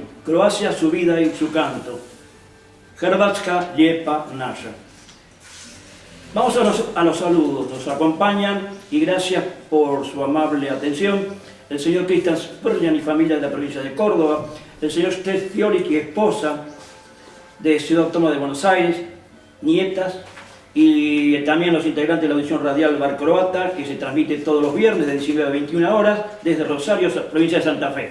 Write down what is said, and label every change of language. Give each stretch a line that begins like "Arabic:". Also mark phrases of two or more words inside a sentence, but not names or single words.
Spanish: Croacia, su vida y su canto.
Croatian: Hrvatska lijepa naša.
Spanish: Vamos a los saludos. Nos acompañan y gracias por su amable atención el señor Cristian Spurgeon y familia de la provincia de Córdoba, el señor Stef Fioric y esposa de Ciudad Autónoma de Buenos Aires, nietas, y también los integrantes de la audición radial Bar Croata, que se transmite todos los viernes de 19 a 21 horas desde Rosario, provincia de Santa Fe.